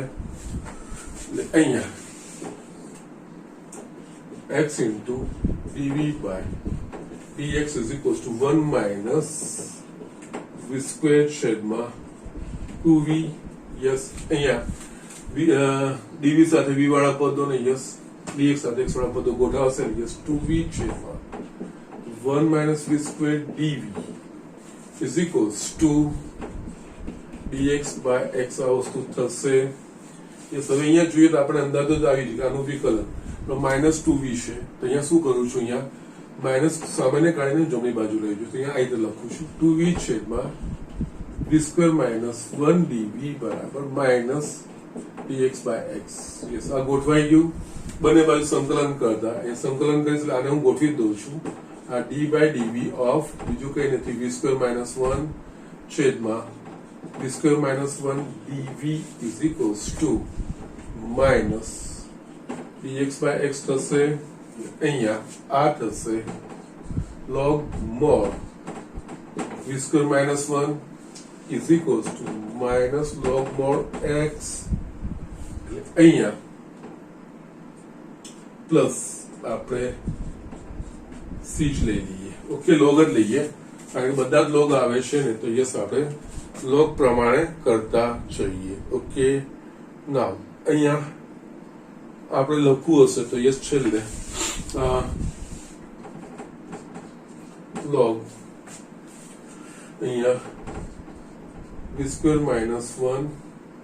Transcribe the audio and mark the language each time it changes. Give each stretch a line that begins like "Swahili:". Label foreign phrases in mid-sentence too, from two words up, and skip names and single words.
English: અહીંયા x into dv by dx is equals to 1 minus v square છેદમાં 2v.
Gujarati: યસ, અહીંયા dv સાથે v વાળા પદો ને યસ dx સાથે x વાળા પદો ગોઠવાશે.
English: યસ, 2v છેદમાં 1 minus v square dv is equals to dx by x
Gujarati: આ વસ્તુ થશે. યસ, હવે અહીંયા જોઈએ તો આપણે અંદાજો જ આવી જાય આનું વિકલન -2v છે. તો અહીંયા શું કરું છું? અહીંયા માઇનસ સામાન્ય કાઢીને જમણી બાજુ લઈ જઈશું. અહીંયા આ રીતે લખું છું
English: 2v છેદમાં v square minus 1 dv બરાબર minus dx by x.
Gujarati: યસ, આ ગોઠવાઈ ગયું. બંને બાજુ સંકલન કરતા એ સંકલન કરીશ એટલે આને હું ગોઠવી દઉં છું.
English: આ d by dv ઓફ
Gujarati: બીજું કઈ નથી
English: v square minus 1 છેદમાં v square minus 1 dv is equals to minus dx by x થશે.
Gujarati: અહીંયા આ થશે
English: log mod v square minus 1 is equals to minus log mod x.
Gujarati: અહીંયા પ્લસ આપણે c જ લઈ લઈએ. ઓકે, લોગ જ લઈએ કારણ કે બધા જ લોગ આવે છે ને, તો યસ આપણે લોગ પ્રમાણે કરતા જઈએ. ઓકે, નાવ અહીંયા આપણે લખવું હશે તો યસ છેલ્લે log અહીંયા
English: v square minus 1